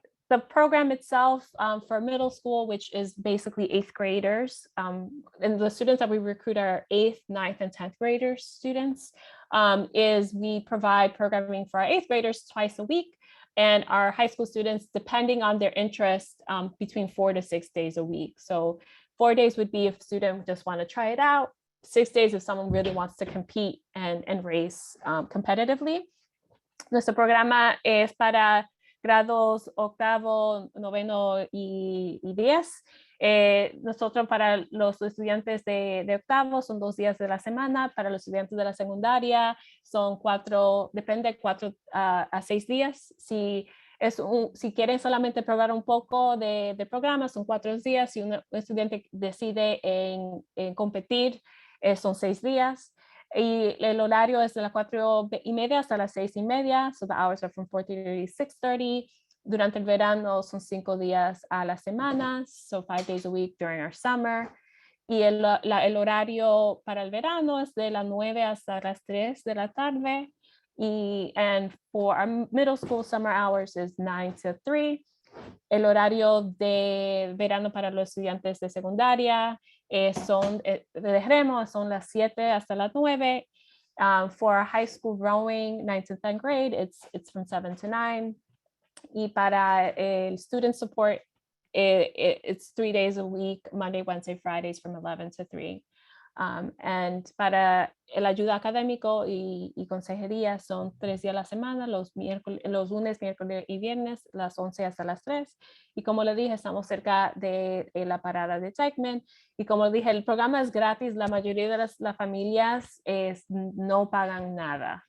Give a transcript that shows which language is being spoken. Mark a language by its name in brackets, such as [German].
[English] The program itself for middle school, which is basically 8th graders, and the students that we recruit are 8th, 9th, and 10th graders students, is we provide programming for our 8th graders twice a week, and our high school students, depending on their interest, between 4 to 6 days a week. So 4 days would be if a student just want to try it out, 6 days if someone really wants to compete and race competitively. [Spanish] Nuestro programa es para grados octavo, noveno y 10. Nosotros para los estudiantes de octavo son 2 días de la semana, para los estudiantes de la secundaria son 4, depende, 4 a 6 días. Si quieren solamente probar un poco de programa, son 4 días. Si un estudiante decide en competir, son 6 días. Y el horario es de las 4:30 hasta las 6:30. [English] So the hours are from 4:30 to 6:30. [Spanish] Durante el verano son 5 días a la semana, [English] so 5 days a week during our summer. [Spanish] Y el horario para el verano es de las 9 hasta las 3 de la tarde. [English] And for our middle school summer hours is 9 to 3. [Spanish] El horario de verano para los estudiantes de secundaria son de remo, son las 7 hasta las 9. [English] For our high school rowing, 9th to 10th grade, it's from 7 to 9. [Spanish] Y para el [English] student support, it's 3 days a week, Monday, Wednesday, Fridays from 11 to 3. And [Spanish] para el ayuda académico y consejería son 3 días a la semana, los lunes, miércoles y viernes, las 11 hasta las 3. Y como le dije, estamos cerca de la parada de Dykeman. Y como dije, el programa es gratis. La mayoría de las familias no pagan nada.